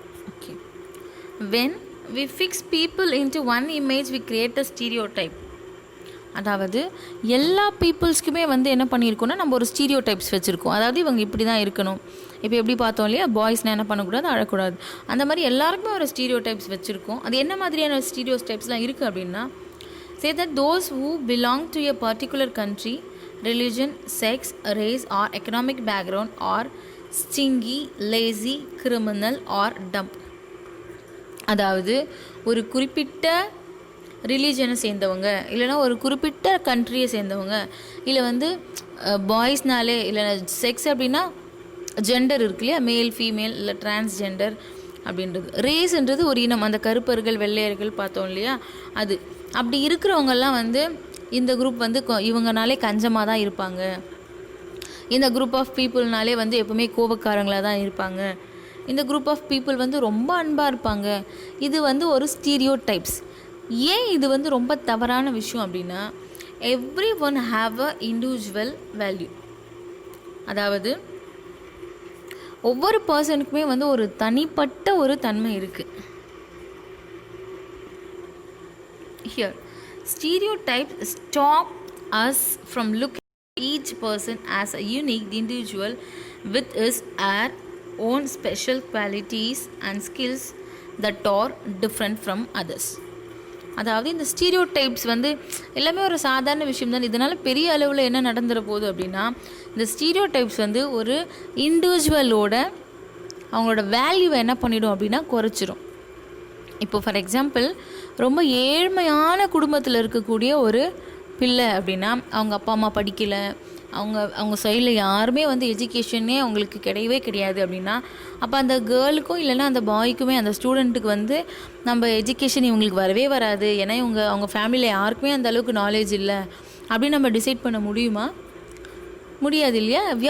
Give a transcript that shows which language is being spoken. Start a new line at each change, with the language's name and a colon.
English: Okay, when we fix people into one image we create a stereotype.
Tamil: அதாவது எல்லா பீப்புள்ஸ்க்குமே வந்து என்ன பண்ணியிருக்கோன்னா நம்ம ஒரு ஸ்டீரியோ டைப்ஸ் வச்சுருக்கோம். அதாவது இவங்க இப்படி தான் இருக்கணும். இப்போ எப்படி பார்த்தோம் இல்லையா, பாய்ஸ்னால் என்ன பண்ணக்கூடாது, அழக்கூடாது, அந்த மாதிரி எல்லாருக்குமே ஒரு ஸ்டீரியோ டைப்ஸ் வச்சுருக்கோம். அது என்ன மாதிரியான ஸ்டீரியோ டைப்ஸ்லாம் இருக்குது அப்படின்னா,
English: say that those who belong to a particular country, religion, sex, race or economic background are stingy, lazy, criminal or dumb.
Tamil: அதாவது ஒரு குறிப்பிட்ட ரிலீஜனை சேர்ந்தவங்க, இல்லைனா ஒரு குறிப்பிட்ட கண்ட்ரியை சேர்ந்தவங்க, இல்லை வந்து பாய்ஸ்னாலே, இல்லை செக்ஸ் அப்படின்னா ஜெண்டர் இருக்கு இல்லையா, மேல் ஃபீமேல் இல்லை டிரான்ஸ்ஜெண்டர் அப்படின்றது. ரேஸ்ன்றது ஒரு இனம், அந்த கருப்பர்கள் வெள்ளையர்கள் பார்த்தோம் இல்லையா, அது அப்படி இருக்கிறவங்கெல்லாம் வந்து இந்த குரூப் வந்து இவங்கனாலே கஞ்சமாக தான் இருப்பாங்க, இந்த குரூப் ஆஃப் பீப்புள்னாலே வந்து எப்பவுமே கோபக்காரங்களாக தான் இருப்பாங்க, இந்த குரூப் ஆஃப் பீப்புள் வந்து ரொம்ப அன்பாக இருப்பாங்க. இது வந்து ஒரு ஸ்டீரியோ டைப்ஸ். ஏன் இது வந்து ரொம்ப தவறான விஷயம் அப்படின்னா,
English: Every one have a individual value.
Tamil: அதாவது ஒவ்வொரு பர்சனுக்குமே வந்து ஒரு தனிப்பட்ட ஒரு தன்மை இருக்குது.
English: Here stereotypes stop us from looking at each person as a unique individual with his or own special qualities and skills that are different from others.
Tamil: அதாவது இந்த ஸ்டீரியோ டைப்ஸ் வந்து எல்லாமே ஒரு சாதாரண விஷயம் தான். இதனால் பெரிய அளவில் என்ன நடந்துட போகுது அப்படின்னா, இந்த ஸ்டீரியோ டைப்ஸ் வந்து ஒரு இண்டிவிஜுவலோட அவங்களோட வேல்யூவை என்ன பண்ணிடும் அப்படின்னா குறைச்சிரும். இப்போ
English: for example,
Tamil: ரொம்ப ஏழ்மையான குடும்பத்தில் இருக்கக்கூடிய ஒரு பிள்ளை அப்படின்னா, அவங்க அப்பா அம்மா படிக்கலை, அவங்க சைடில் யாருமே வந்து எஜுகேஷனே அவங்களுக்கு கிடையவே கிடையாது அப்படின்னா, அப்போ அந்த கேர்ளுக்கும் இல்லைன்னா அந்த பாய்க்குமே, அந்த ஸ்டூடெண்ட்டுக்கு வந்து நம்ம எஜுகேஷன் இவங்களுக்கு வரவே வராது, ஏன்னா அவங்க ஃபேமிலியில் யாருக்குமே அந்த அளவுக்கு நாலேஜ் இல்லை அப்படின்னு நம்ம டிசைட் பண்ண முடியுமா? முடியாது இல்லையா?